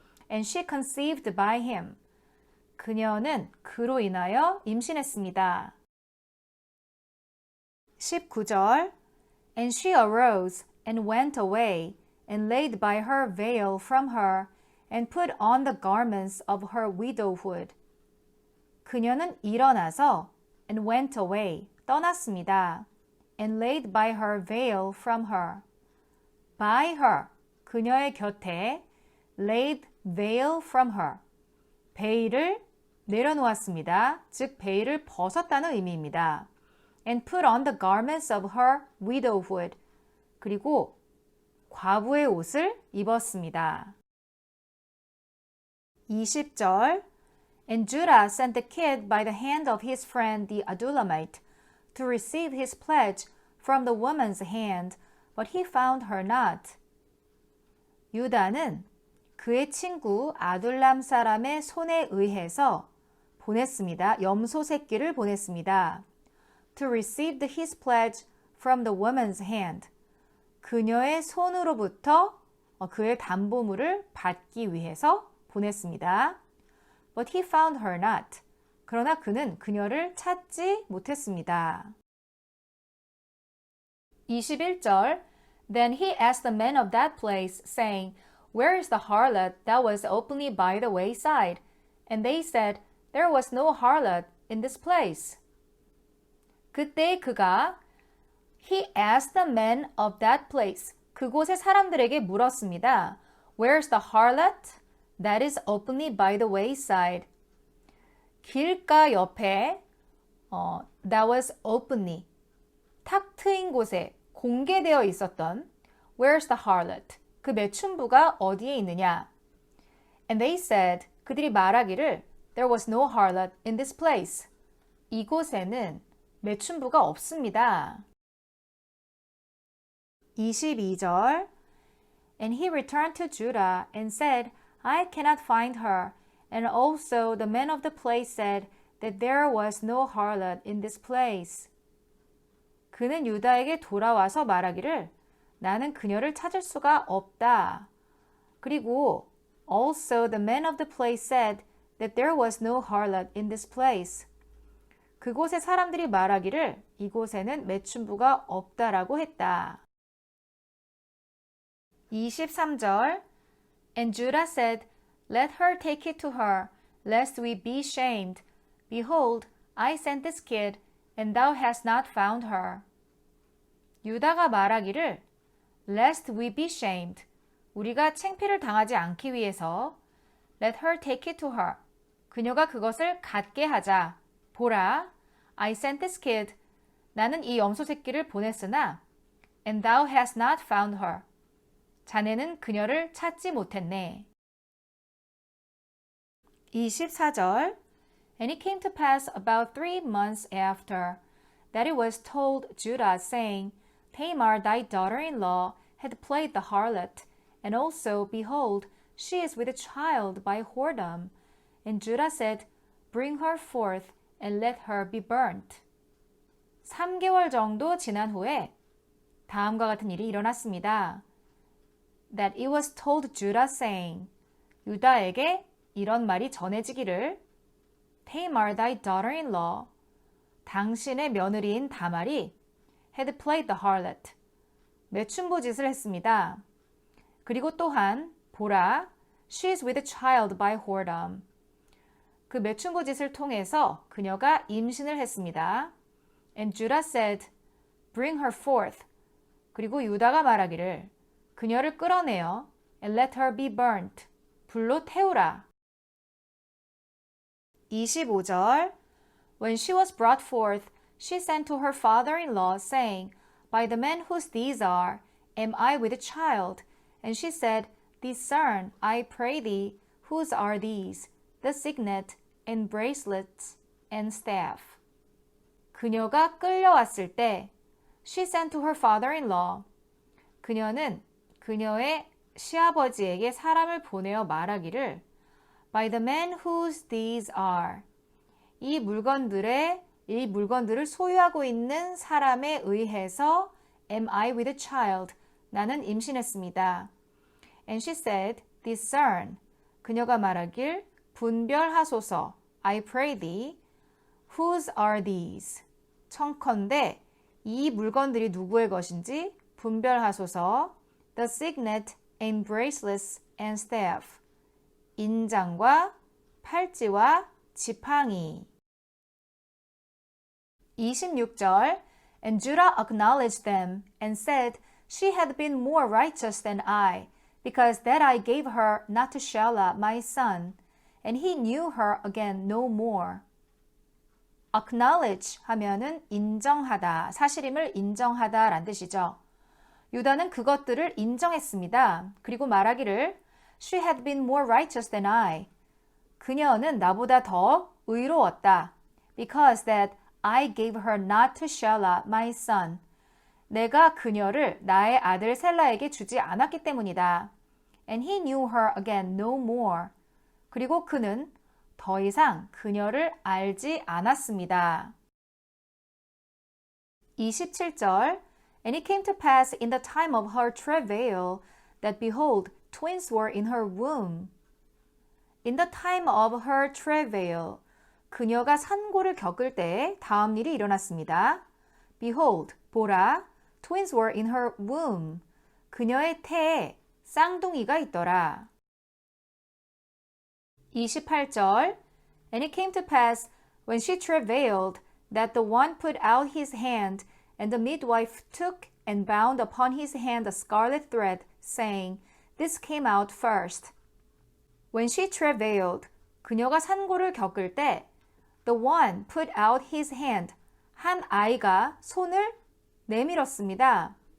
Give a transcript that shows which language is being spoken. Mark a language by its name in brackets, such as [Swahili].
[English] And she conceived by him. [Korean] 그녀는 그로 인하여 임신했습니다. [English] 19절 And she arose and went away and laid by her veil from her and put on the garments of her widowhood. [Korean] 그녀는 일어나서 [English] and went away, [Korean] 떠났습니다. [English] And laid by her veil from her. By her, [Korean] 그녀의 곁에 [English] laid veil from her. [Korean] 베일을 내려놓았습니다. 즉 베일을 벗었다는 의미입니다. [English] And put on the garments of her widowhood. [Korean] 그리고 과부의 옷을 입었습니다. [English] 20절 And Judah sent the kid by the hand of his friend the Adullamite to receive his pledge from the woman's hand, but he found her not. [Korean] 유다는 그의 친구 아둘람 사람의 손에 의해서 보냈습니다. 염소 새끼를 보냈습니다. [English] To receive his pledge from the woman's hand. [Korean] 그녀의 손으로부터 그의 담보물을 받기 위해서 보냈습니다. [English] But he found her not. [Korean] 그러나 그는 그녀를 찾지 못했습니다. [English] 21절 Then he asked the men of that place, saying, Where is the harlot that was openly by the wayside? And they said, There was no harlot in this place. [Korean] 그때 그가 [English] He asked the men of that place. [Korean] 그곳의 사람들에게 물었습니다. [English] Where's the harlot that is openly by the wayside? [Korean] 길가 옆에 [English] that was openly [Korean] 탁 트인 곳에 공개되어 있었던 [English] Where's the harlot? [Korean] 그 매춘부가 어디에 있느냐? [English] And they said, [Korean] 그들이 말하기를 [English] There was no harlot in this place. [Korean] 이곳에는 매춘부가 없습니다. [English] 22절 And he returned to Judah and said, I cannot find her. And also the men of the place said that there was no harlot in this place. [Korean] 그는 유다에게 돌아와서 말하기를 나는 그녀를 찾을 수가 없다. 그리고 [English] also the men of the place said that there was no harlot in this place. [Korean] 그곳의 사람들이 말하기를 이곳에는 매춘부가 없다라고 했다. [English] 23절 And Judah said, Let her take it to her, lest we be shamed. Behold, I sent this kid, and thou hast not found her. [Korean] 유다가 말하기를 [English] Lest we be shamed. [Korean] 우리가 창피를 당하지 않기 위해서 [English] Let her take it to her. [Korean] 그녀가 그것을 갖게 하자. 보라, [English] I sent this kid. [Korean] 나는 이 염소 새끼를 보냈으나 [English] And thou hast not found her. [Korean] 자네는 그녀를 찾지 못했네. [English] 24절 And it came to pass about 3 months after that it was told Judah, saying, Tamar, thy daughter-in-law, had played the harlot, and also, behold, she is with a child by whoredom. And Judah said, Bring her forth, and let her be burnt. [Korean] 3개월 정도 지난 후에 다음과 같은 일이 일어났습니다. [English] That it was told Judah, saying, [Korean] 유다에게 이런 말이 전해지기를 [English] Tamar, thy daughter-in-law, [Korean] 당신의 며느리인 다말이 [English] had played the harlot, [Korean] 매춘부짓을 했습니다. 그리고 또한 보라, [English] she is with a child by whoredom. [Korean] 그 매춘부짓을 통해서 그녀가 임신을 했습니다. [English] And Judah said, Bring her forth. [Korean] 그리고 유다가 말하기를 그녀를 끌어내어 [English] and let her be burnt. [Korean] 불로 태우라. [English] 25절 When she was brought forth, she sent to her father-in-law, saying, By the men whose these are, am I with a child? And she said, Discern, I pray thee, whose are these? The signet, and bracelets, and staff. [Korean] 그녀가 끌려왔을 때, [English] she sent to her father-in-law. [Korean] 그녀는 그녀의 시아버지에게 사람을 보내어 말하기를, [English] By the men whose these are. [Korean] 이 물건들을 소유하고 있는 사람에 의해서 [English] am I with a child? [Korean] 나는 임신했습니다. [English] And she said, discern. [Korean] 그녀가 말하길 분별하소서. [English] I pray thee. Whose are these? [Korean] 청컨대 이 물건들이 누구의 것인지 분별하소서. [English] The signet and bracelets and staff. [Korean] 인장과 팔찌와 지팡이. [English] 26절 And Judah acknowledged them and said, She had been more righteous than I, because that I gave her not to Shelah my son, and he knew her again no more. [Korean] Acknowledge 하면은 인정하다, 사실임을 인정하다 라는 뜻이죠. 유다는 그것들을 인정했습니다. 그리고 말하기를 [English] She had been more righteous than I. [Korean] 그녀는 나보다 더 의로웠다. [English] Because that I gave her not to Shelah my son. [Korean] 내가 그녀를 나의 아들 셀라에게 주지 않았기 때문이다. [English] And he knew her again no more. [Korean] 그리고 그는 더 이상 그녀를 알지 않았습니다. [English] 27절 And it came to pass in the time of her travail that behold, twins were in her womb. In the time of her travail. [Korean] 그녀가 산고를 겪을 때에 다음 일이 일어났습니다. [English] Behold, [Korean] 보라, [English] twins were in her womb. [Korean] 그녀의 태에 쌍둥이가 있더라. [English] 28절 And it came to pass when she travailed that the one put out his hand and the midwife took and bound upon his hand a scarlet thread, saying, This came out first. When she travailed, [Korean] 그녀가 산고를 겪을 때 [English] the one put out his hand, [Korean] 한 아이가 손을 내밀었습니다.